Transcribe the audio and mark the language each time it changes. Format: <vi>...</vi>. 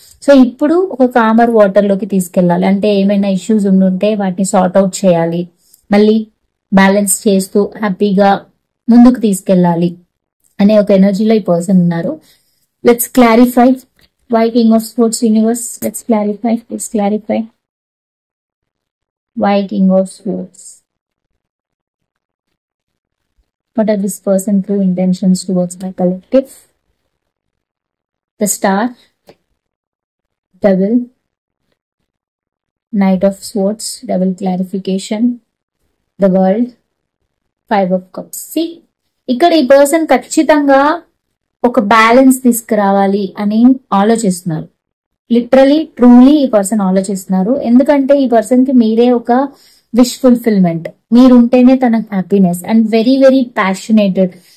<te>So ఇప్పుడు ఒక comer water లోకి తీసుకెళ్లాలి. అంటే ఏమైనా ఇష్యూస్ ఉండుంటే వాటిని సార్ట్ అవుట్ చేయాలి, మళ్ళీ బ్యాలెన్స్ చేస్తూ హ్యాపీగా ముందుకు తీసుకెళ్లాలి అనే ఒక ఎనర్జీలో ఈ పర్సన్ ఉన్నారు.</te> <en>Let's clarify why king of sports universe. Let's clarify why king of swords. What are this person's true intentions towards my collective? The star, devil, knight of swords, devil clarification, the world, five of cups.</en> <te>See, ఇక్కడ ఈ person ఖచ్చితంగా ఒక balance తీసుకురావాలి అని ఆలోచిస్తున్నారు. Literally truly ఈ person ఆలోచిస్తున్నారు. ఎందుకంటే ఈ పర్సన్ కి మీరే ఒక విష్ ఫుల్ఫిల్మెంట్. మీరుంటేనే తనకు happiness and</te> <en>Very very passionated.</en>